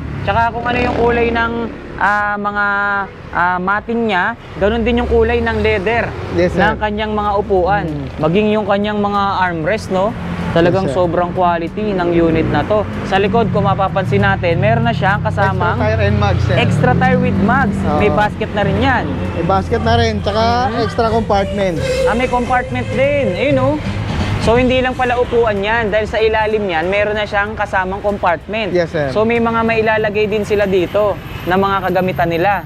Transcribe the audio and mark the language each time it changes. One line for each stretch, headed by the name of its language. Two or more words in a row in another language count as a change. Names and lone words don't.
Filipino: Tsaka kung ano yung kulay ng mga mating niya, ganun din yung kulay ng leather
English: Yes, sir.
Filipino: ng kanyang mga upuan. Maging yung kanyang mga armrest, no? Talagang
English: Yes, sir.
Filipino: sobrang quality ng unit na to. Sa likod, kung mapapansin natin, meron na siyang kasamang
English: Extra tire and mags, sir. extra tire with mags.
Filipino: Oo. May basket na rin yan. May basket na rin, tsaka extra compartment. May compartment din. Ayun oh. So hindi lang pala upuan yan. Dahil sa ilalim yan, meron na siyang kasamang compartment. Yes, sir. So may mga mailalagay din sila dito na mga kagamitan nila.